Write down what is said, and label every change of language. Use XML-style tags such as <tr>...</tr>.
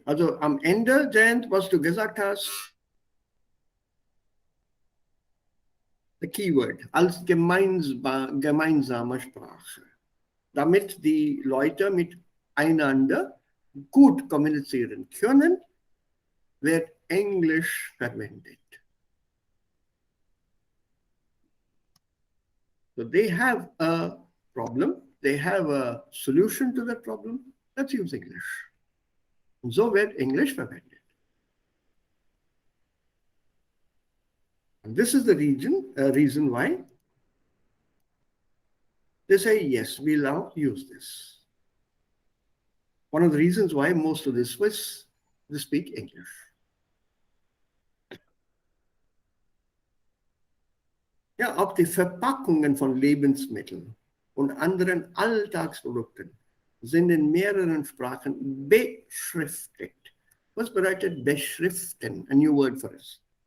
<de>Also am Ende, Jayant, was du gesagt hast,</de> <en>the keyword,</en> <de>als gemeinsame Sprache. Damit die Leute miteinander gut kommunizieren können, wird Englisch verwendet.</de> <en>So they have a problem, they have a solution to that problem, let's use English.</en> <de>Und so wird Englisch verwendet.</de> <en>And this is the reason why they say, yes, we'll now use this. One of the reasons why most of the Swiss, they speak English.</en> <de>Ja, auch die Verpackungen von Lebensmitteln und anderen Alltagsprodukten sind in mehreren Sprachen beschriftet. Was bedeutet beschriften?</de> <en>A new word for us.</en>